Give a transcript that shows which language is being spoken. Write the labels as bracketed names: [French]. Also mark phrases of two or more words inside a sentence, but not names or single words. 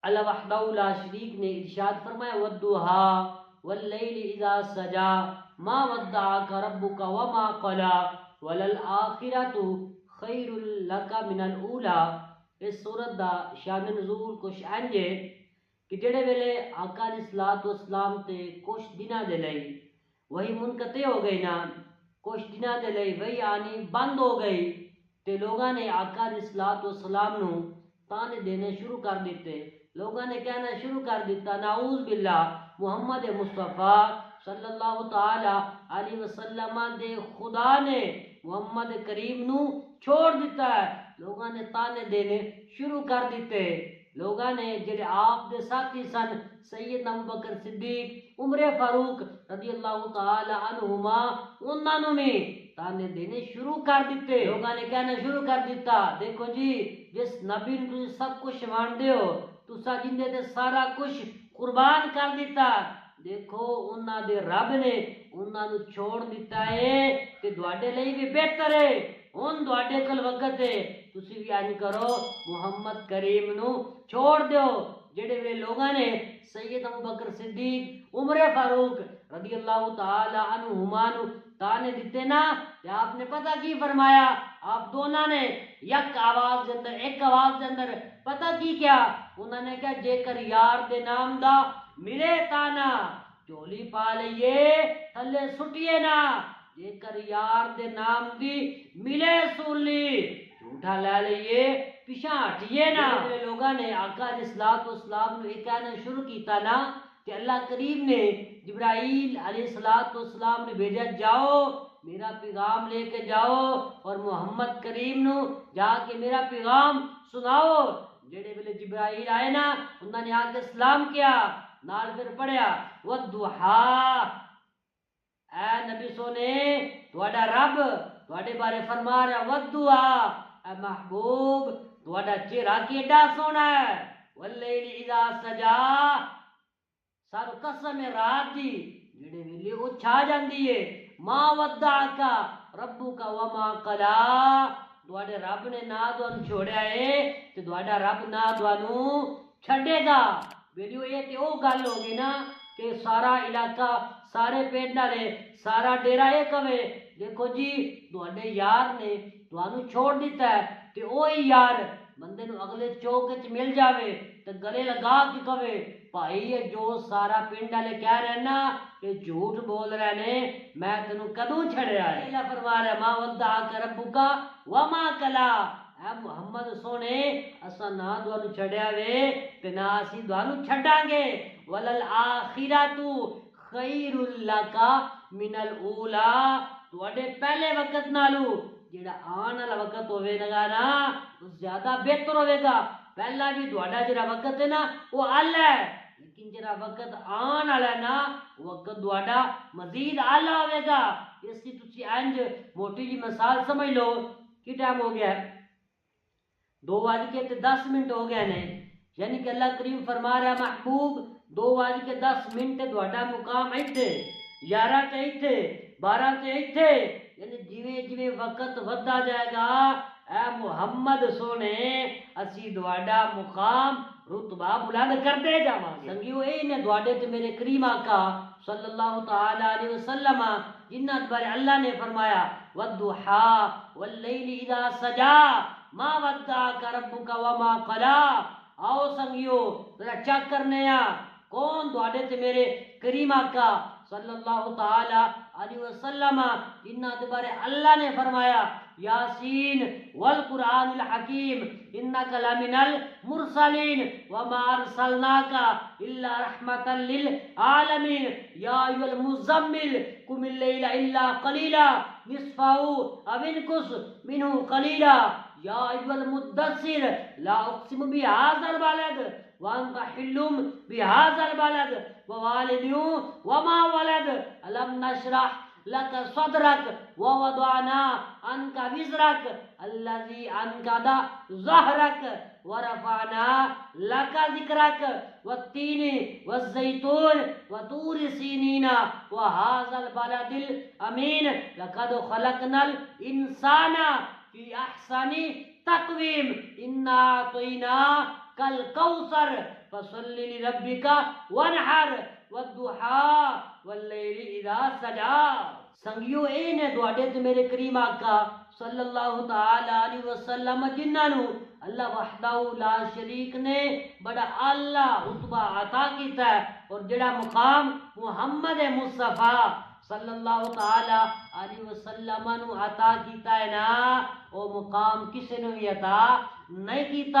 [Arabic] اللہ وحدہ لا شریک [Punjabi] نے ارشاد فرمایا [Arabic] والضحا واللیل اذا سجا ما ودعک ربک وما قلا وللآخرۃ خیر لک من الاولی۔ [Punjabi] اس سورت دا شان نزول کچھ انج ہے کہ جڑے ویلے آقا [Arabic] علیہ الصلوۃ والسلام [Punjabi] تے کچھ دناں دے لئی وہی منقطع ہو گئی نا، کچھ دناں دے لئی وہی آنی بند ہو گئی تے لوگاں نے آقا [Arabic] علیہ الصلوۃ والسلام [Punjabi] نو تانے دینے شروع کر دیتے، لوگاں نے کہنا شروع کر دیتا [Arabic] نعوذ باللہ [Punjabi] محمد مصطفیٰ [Arabic] صلی اللہ تعالی علیہ وسلم [Punjabi] دے خدا نے محمد کریم نو چھوڑ دیتا ہے، لوگاں نے تانے دینے شروع کر دیتے۔ لوگاں نے جڑے آپ دے ساتھی سن سیدنا ابوبکر صدیق عمر فاروق [Arabic] رضی اللہ تعالی عنہما [Punjabi] انہاں نو بھی تانے دینے شروع کر دیتے، لوگاں نے کہنا شروع کر دیتا دیکھو جی جس نبی نو تسی سب کچھ مانتے ہو تسا جندے تے سارا کچھ قربان کر دیتا، دیکھو انہاں دے رب نے انہاں نو چھوڑ دیتا ہے کہ تواڈے لئی بھی بہتر ہے، ہن تواڈے کول وقت ہے تسی بھی انج کرو محمد کریم نو چھوڑ دیو۔ جڑے وے لوگاں نے سید ابوبکر صدیق عمر فاروق [Arabic] رضی اللہ تعالی عنہما [Punjabi] نو تانے دیتے نا، تے آپ نے پتہ کی فرمایا، آپ دونوں نے یک آواز دے اندر ایک آواز دے اندر پتہ کی کیا، انہوں نے کہا جے کر یار دے نام دا ملے تانا چولی پا لئیے تھلے سٹیے نا، جے کر یار دے نام دی ملے سولی جھوٹا لے لئیے پیچھا ہٹیے نا۔ میرے لوگاں نے آقا [Arabic] علیہ الصلوۃ والسلام [Punjabi] نے یہ کہنا شروع کیتا نا کہ اللہ کریم نے جبرائیل [Arabic] علیہ الصلوۃ والسلام [Punjabi] نے بھیجا جاؤ میرا پیغام لے کے جاؤ اور محمد کریم نو جا کے میرا پیغام سناؤ۔ جڑے ویلے جبرائیل آئے نا انہوں نے آ کے سلام کیا، نال پھر پڑھیا والضحا، اے نبی سونے تواڈا رب تواڈے بارے فرما رہا والضحا، اے محبوب تواڈا چہرہ کیڈا سونا ہے، [Arabic] واللیل اذا سجا، [Punjabi] سارو قسم ہے رات دی جڑے ویلے او چھا جاندی ہے، [Arabic] ما ودعک ربک وما قلا، [Punjabi] تواڈے رب نے نہ تانوں چھوڑیا ہے تے تواڈا رب نہ تانوں چھڈے گا۔ ویلیو یہ تے او گل ہو گئی نا کہ سارا علاقہ سارے پنڈ والے سارا ڈیرا یہ کہے دیکھو جی تواڈے یار نے تانوں چھوڑ دیتا ہے تے اوہی یار بندے نو اگلے چوک وچ مل جاوے تے گلے لگا کے کہے بھائی یہ جو سارا پنڈ والے کہہ رہے نا یہ جھوٹ بول رہے نے، میں تینوں کدوں چھڑیا ہے۔ اللہ فرما رہا ہے [Arabic] ما ودعک ربک وما قلا، [Punjabi] اے محمد سونے اساں نہ تانوں چھڑیا وے تے نہ اسی تانوں چھڈاں گے، [Arabic] وللآخرۃ خیر لک من الاولی، [Punjabi] تواڈے پہلے وقت نالو جڑا آن والا وقت ہوے گا نا وہ زیادہ بہتر ہوے گا، پہلا بھی تواڈا جڑا وقت ہے نا وہ اعلی ہے لیکن جڑا وقت آن والا ہے نا وقت تواڈا مزید اعلی ہوے گا۔ اس کی تسی انج موٹی جی مثال سمجھ لو کہ ٹائم ہو گیا 2:10 ہو گئے نے، یعنی کہ اللہ کریم فرما رہا محبوب 2:10 تواڈا مقام ایتھے، 11 تے ایتھے، 12 تے ایتھے، یعنی جویں جویں وقت ودتا جائے گا اے محمد سونے اسی تواڈا مقام رتبہ بلند کرتے جاواں گے۔ سنگیو اے نے تواڈے تے میرے کریم آقا [Arabic] صلی اللہ تعالی علیہ وسلم [Punjabi] جنہ بارے اللہ نے فرمایا [Arabic] والضحا واللیل اذا سجا ما ودعک ربک وما قلا۔ [Punjabi] آؤ سنگیو ذرا چیک کرنے کون تواڈے تے میرے کریم آقا [Arabic] صلی اللہ تعالی علیہ وسلم [Punjabi] جنہ دے بارے اللہ نے فرمایا یاسین [Arabic] والقرآن الحکیم انک لمن المرسلین وما ارسلناک الا رحمتا للعالمین یا ایھا المزمل قم اللیل الا قلیلا نصفہ او انقص منہ قلیلا یا ایھا المدثر لا اقسم بہذا البلد وانت حل بهذا البلد ووالد وما ولد الم نشرح لك صدرك ووضعنا عنك وزرك الذي انقض ظهرك ورفعنا لك ذكرك والتين والزيتون وطور سينين وهذا البلد الامين لقد خلقنا الانسان في احسن تقویم انا اعطیناک الکوثر فصلی لربک وانحر والضحا واللیل اذا سجا۔ [Punjabi] سنگیو اے نے دوڑے تے میرے کریم آقا [Arabic] صلی اللہ تعالی علیہ وسلم [Punjabi] جنہاں نو [Arabic] اللہ وحدہ لا شریک [Punjabi] نے بڑا اعلیٰ رتبہ عطا کیتا ہے، اور جڑا مقام محمد مصطفیٰ [Arabic] صلی اللہ تعالی علیہ وسلم [Punjabi] نو عطا کیتا ہے نا، او مقام کسی نے بھی عطا نہیں کیتا۔